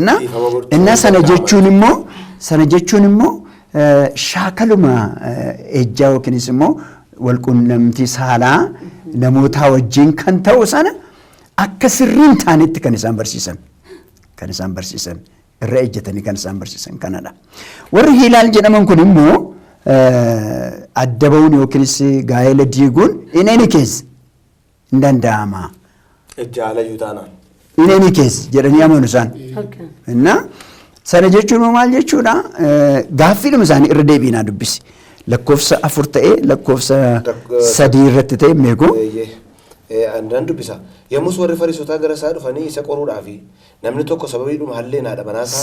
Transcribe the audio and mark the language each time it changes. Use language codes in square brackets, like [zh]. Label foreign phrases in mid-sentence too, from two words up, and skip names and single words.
[om] Innaa sana jechuun immoo shaakaluma ejjaa yookiinis immoo walqunnamtii saalaa namootaa wajjin kan ta'u sana akka sirriin taanetti kan isaan barsiisan irra ejjetanii kan isaan barsiisan kanadha. Warri hiilaal jedhaman kun immoo adda ba'uun yookiinis gaa'ela diiguun [en] in any case [om] hin danda'ama. Ejja alayyuu taanaan. [en] In any case [om] jedhanii amanu isaan. Innaa sana jechuun maal jechuudha? Gaaffiidhuma isaanii irra deebiinaa dubbisi. Lakkoofsa 4 ta'ee lakkoofsa 3 irratti ta'e meeqoo? Andaan dubbisa. Yommus warri Fariisotaa gara isaa dhufanii isa qoruudhaaf namni tokko sababiidhuma halleen haadha manaa isaa